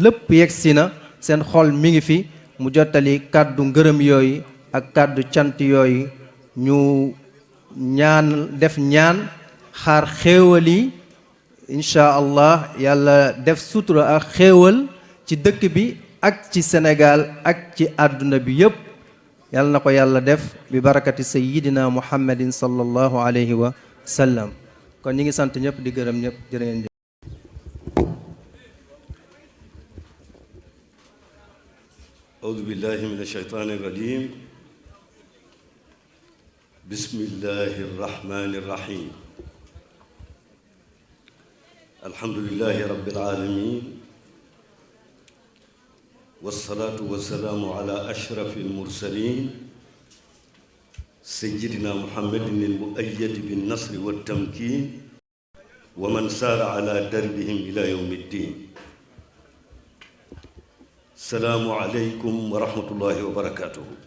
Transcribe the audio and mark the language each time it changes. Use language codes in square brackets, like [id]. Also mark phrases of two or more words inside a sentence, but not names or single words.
[wo] lépp yegsi na seen xol mi ngi fi mu jottali kàddu ngërëm yooyu ak kàddu cant yooyu ñu ñaan def ñaan xaar xéewal yi [ar] إن شاء الله [wo] yàlla def sutura ak xéewal ci dëkk bi ak ci Sénégal ak ci àdduna bi yëpp yàlla na ko yàlla def bi [ar] بركة سيدنا محمد صلى الله عليه وسلم. [wo] kon ñi ngi sant ñëpp di gërëm ñëpp jërë ngeen jëf. [ar] أعوذ بالله من الشيطان الرجيم بسم الله الرحمن الرحيم الحمد لله رب العالمين والصلاة والسلام على أشرف المرسلين سيدنا محمد المؤيد بالنصر والتمكين ومن سار على دربهم إلى يوم الدين السلام عليكم ورحمة الله وبركاته.